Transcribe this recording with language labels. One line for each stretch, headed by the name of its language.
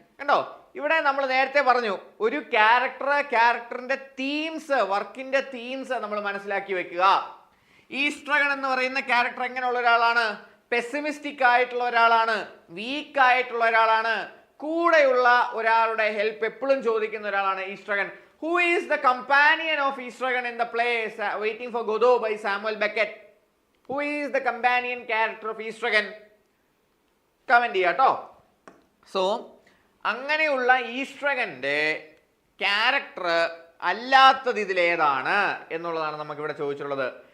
Malayalam: കണ്ടോ, ഇവിടെ നമ്മൾ നേരത്തെ പറഞ്ഞു ഒരു ക്യാരക്ടറിന്റെ തീംസ്, വർക്കിന്റെ തീംസ് നമ്മൾ മനസ്സിലാക്കി വെക്കുക. ഈസ്ട്രഗൺ എന്ന് പറയുന്ന ക്യാരക്ടർ എങ്ങനെയുള്ള ഒരാളാണ്? പെസിമിസ്റ്റിക് ആയിട്ടുള്ള ഒരാളാണ്, വീക്ക് ആയിട്ടുള്ള ഒരാളാണ്, കൂടെയുള്ള ഒരാളുടെ ഹെൽപ്പ് എപ്പോഴും ചോദിക്കുന്ന ഒരാളാണ് ഈസ്ട്രഗൺ.
English: Who is the companion of Estragon in the play Waiting for Godot by Samuel Beckett? Who is the companion character of Estragon?
Malayalam: Comment ചെയ്യാട്ടോ. സോ അങ്ങനെയുള്ള ഈസ്ട്രഗന്റെ ക്യാരക്ടർ അല്ലാത്തത് ഇതിലേതാണ് എന്നുള്ളതാണ് നമുക്ക് ഇവിടെ ചോദിച്ചിട്ടുള്ളത്.